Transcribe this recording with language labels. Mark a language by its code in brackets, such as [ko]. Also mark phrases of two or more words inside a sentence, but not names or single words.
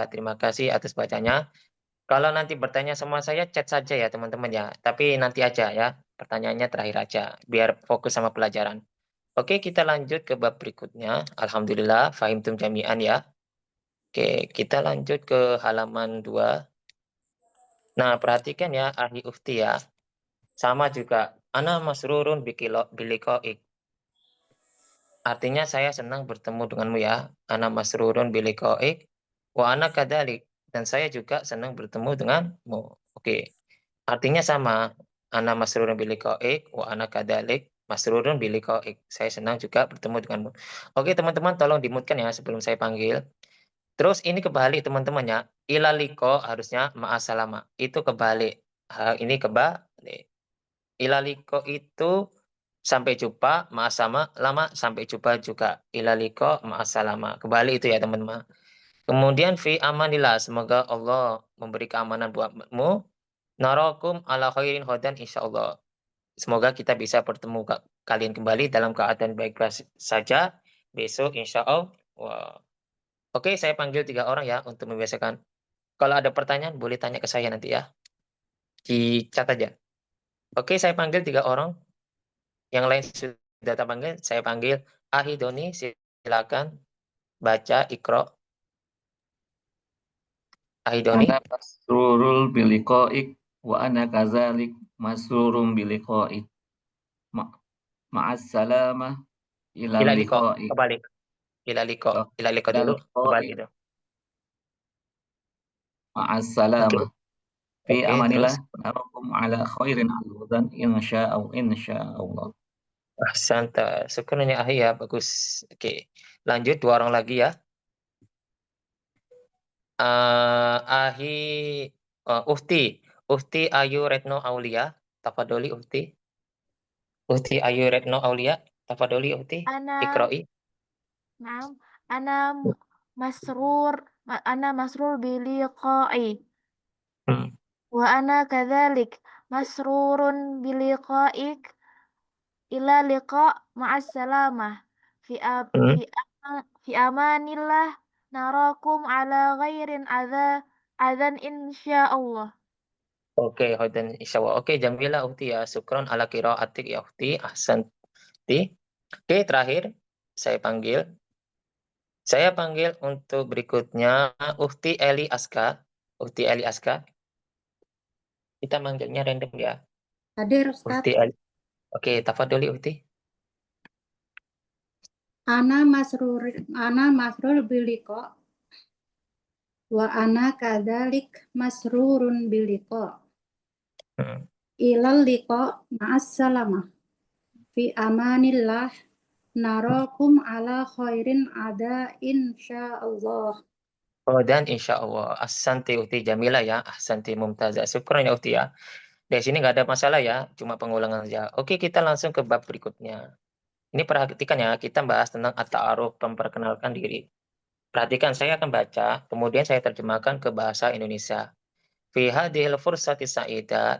[id] Terima kasih atas bacanya. Kalau nanti bertanya sama saya, chat saja ya teman-teman ya. Tapi nanti aja ya, pertanyaannya terakhir aja, biar fokus sama pelajaran. Oke, kita lanjut ke bab berikutnya. Alhamdulillah, [ar] فهمتم جميعا [id] ya. Oke, kita lanjut ke halaman 2. Nah, perhatikan ya, Ahli Ufti ya. Sama juga, [ar] أنا مسرور بلقائك. [id] Artinya saya senang bertemu denganmu ya. [ar] أنا مسرور بلقائك وأنا كذلك. [id] Dan saya juga senang bertemu denganmu. Oke. Artinya sama. [ar] أنا مسرور بلقائك وأنا كذلك مسرور بلقائك. [id] Saya senang juga bertemu denganmu. Oke, teman-teman tolong dimutkan ya sebelum saya panggil. Terus ini kebalik teman-temannya. [ar] إلى اللقاء [id] harusnya ma'asalama. Itu kebalik. Ini kebalik. [ar] إلى اللقاء [id] itu sampai jumpa, [ar] مع السلامة [id] sampai jumpa juga. [ar] إلى اللقاء مع السلامة. [id] Kebalik itu ya teman-teman. Kemudian [ar] في أمان الله, [id] semoga Allah memberi keamanan buatmu. [ar] نراكم على خير غدا إن شاء الله. [id] Semoga kita bisa bertemu kalian kembali dalam keadaan baik-baik saja besok insyaallah. Oke, saya panggil 3 orang ya untuk membiasakan. Kalau ada pertanyaan boleh tanya ke saya nanti ya. Di chat aja. Oke, saya panggil 3 orang. Yang lain sudah terpanggil, saya panggil Ahidoni, silakan baca Iqra. Ahidoni. [ar] أنا مسرور بلقائك وأنا كذلك مسرور بلقائك. مع السلامة إلى إلى اللقاء, liqa'ik. kebalik. إلى اللقاء, Oh, إلى اللقاء ila [id] dulu, kebalik [ar] liqa'ik. [id] itu. [ar] Ma'as [id] Oke. [ar] سلامة في [id] Oke, [ar] amanillah [id] terus. [ar] نراكم على خير الهدى إن شاء الله. Ahsanta, شكرا يا أخي [id] ya, bagus. Oke, lanjut 2 orang lagi ya. [ar] Ahi, أختي Ayu Retno Aulia، تفضلي أختي. أختي Ayu Retno Aulia، تفضلي أختي. Ana Iqra'i. نعم، أنا مسرور بلقائي Hmm. وأنا كذلك مسرور بلقائك إلى اللقاء مع السلامة في- Hmm. في أما- في أمان الله نراكم على غير أذان إن شاء الله. [id] Oke, [ar] غدا إن شاء الله. [id] Oke, Jamila Uhti ya, [ar] شكرا على قراءتك يا أختي. Ahsanti. [id] Oke, terakhir saya panggil untuk berikutnya Uhti Eli Aska. [ar] Uhti Eli Aska. [id] Kita manggilnya random ya. Hadir Ustaz. [ar] أختي Eli. Oke، تفضلي أختي. أنا مسرور بلقاء وأنا كذلك مسرور بلقاء. Hmm. إلى اللقاء مع السلامة. في أمان الله نراكم على خير أدا إن شاء الله. [id] Oh, dan [ar] إن شاء الله. أحسنت أختي Jamila يا. أحسنت ممتازة. شكرا يا أختي يا. [id] Dari sini nggak ada masalah ya. Cuma pengulangan saja. Oke, kita langsung ke bab berikutnya. Ini perhatikan ya. Kita bahas tentang at-ta'aruf, memperkenalkan diri. Perhatikan, saya akan baca. Kemudian saya terjemahkan ke bahasa Indonesia. [ar] في هذه الفرصة سعيدة.